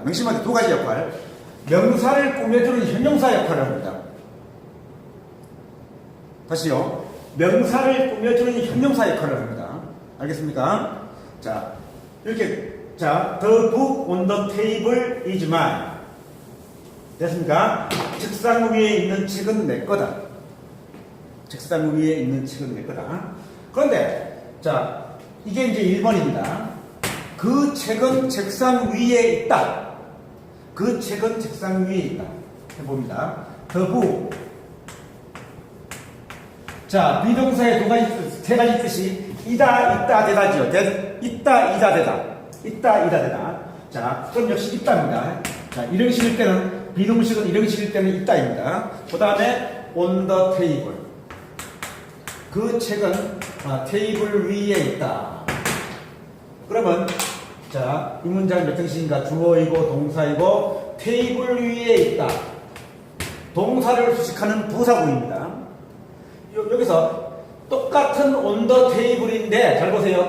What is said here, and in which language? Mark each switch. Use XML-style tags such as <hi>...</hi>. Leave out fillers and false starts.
<ko>명심하게 두 가지 역할. 명사를 꾸며주는 형용사 역할을 합니다. 다시요. 명사를 꾸며주는 형용사 역할을 합니다. 알겠습니까? 자, 이렇게,</ko> <en>자, the book on the table is mine.</en> <ko>됐습니까? 책상 위에 있는 책은 내 거다. 책상 위에 있는 책은 내 거다. 그런데, 자, 이게 이제 1번입니다. 그 책은 책상 위에 있다. 그 책은 책상 위에 있다. 해봅니다.</ko> <en>The book.</en> <ko>자, 비동사의 세 가지 뜻이 있다, 되다죠. 있다, 되다. 있다, 되다. 자, 그럼 역시 있다입니다. 자, 일형식일 때는, 비동식은 일형식일 때는 있다입니다. 그 다음에</ko> <en>on the table.</en> <ko>그 책은 테이블 위에 있다. 그러면 자, 이 문장은 몇 형식인가? 주어이고 동사이고 테이블 위에 있다. 동사를 수식하는 부사구입니다. 여기서 똑같은</ko> <en>on the table</en> <ko>인데, 잘 보세요.</ko>